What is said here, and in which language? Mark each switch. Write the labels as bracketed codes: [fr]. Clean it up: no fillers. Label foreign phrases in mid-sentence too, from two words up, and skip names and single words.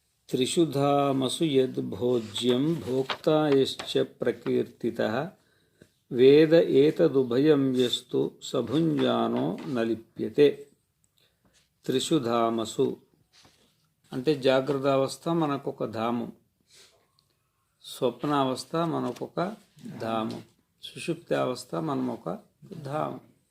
[sa] त्रिषु धामसु यद्भोज्यं भोक्ता यश्च प्रकीर्तितः वेद एतदुभयं यस्तु సభుంజానో నలిప్యతే. త్రిషు ధామసు [te] అంటే జాగ్రత్త అవస్థ మనకొక ధామం, స్వప్నావస్థ మనకొక ధామం, సుషుప్తి అవస్థ మనం ఒక ధామం.